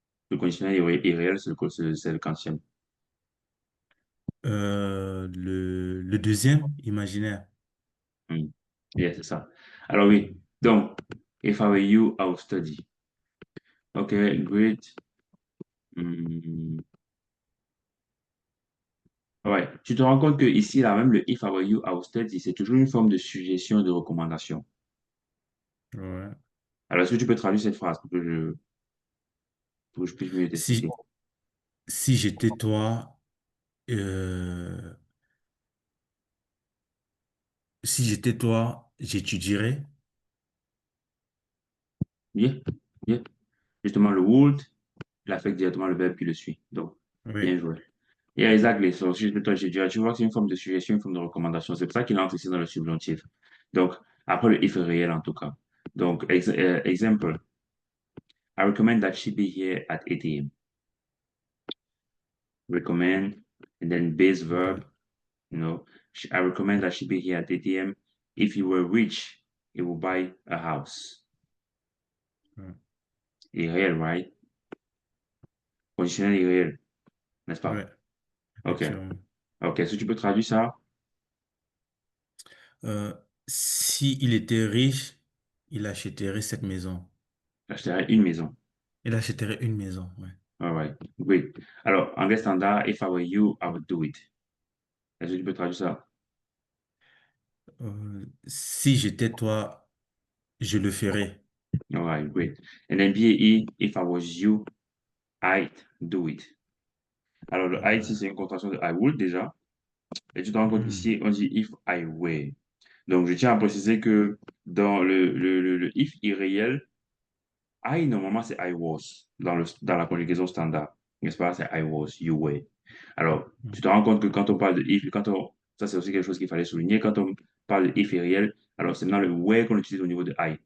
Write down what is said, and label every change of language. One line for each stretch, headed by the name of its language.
French: Le conditionnel irréel, c'est le quantième. Le deuxième, imaginaire. Hmm. Yeah, c'est ça. Alors oui, donc,
English: if I were you, I would study. OK, great. Hmm.
French: Ouais, tu te rends compte que ici, là, même le
English: if I were you, I would study,
French: c'est toujours une forme de suggestion et de recommandation. Ouais. Alors, est-ce que tu peux traduire cette phrase pour que je puisse mieux t'expliquer? Si, si j'étais toi, euh, si j'étais toi, j'étudierais.
English: Yeah, yeah.
French: Justement, le would, il affecte directement le verbe qui le suit. Donc, bien Oui. joué.
English: Yeah, exactly.
French: So, si je peux te je dirais, tu vois que c'est une forme de suggestion, une forme de recommandation. C'est pour ça qu'il entre ici dans le subjonctif. Donc, après le if est réel en tout cas. Donc, exemple,
English: I recommend that she be here at 8 a.m. Recommend, and then base Ok. verb, you know, I recommend that she be here at 8 a.m. If you were rich, you would buy a house.
French: Ouais. Irréel,
English: right?
French: Conditionnel irréel, n'est-ce pas? Ouais, OK. effectivement. OK. Est-ce que tu peux traduire ça? Si il était riche, Il achèterait cette maison. J'achèterais une maison. Il achèterait une maison, ouais.
English: All right, great.
French: Alors, anglais standard,
English: if I were you, I would do it.
French: Est-ce que tu peux traduire ça? Si j'étais toi, je le ferais.
English: All right, great. And then BAE, if I was you, I'd do it.
French: Alors, le I'd, ici, Euh, c'est une contraction de
English: I would
French: déjà. Et tu te rends compte hmm, ici, on dit
English: if I were.
French: Donc, je tiens à préciser que dans le if irréel, I, normalement, c'est
English: I was
French: dans la conjugaison standard. N'est-ce pas? C'est
English: I was, you were.
French: Alors, tu te rends compte que quand on parle de if, ça c'est aussi quelque chose qu'il fallait souligner, quand on parle de if irréel, alors c'est maintenant le were qu'on utilise au niveau de I.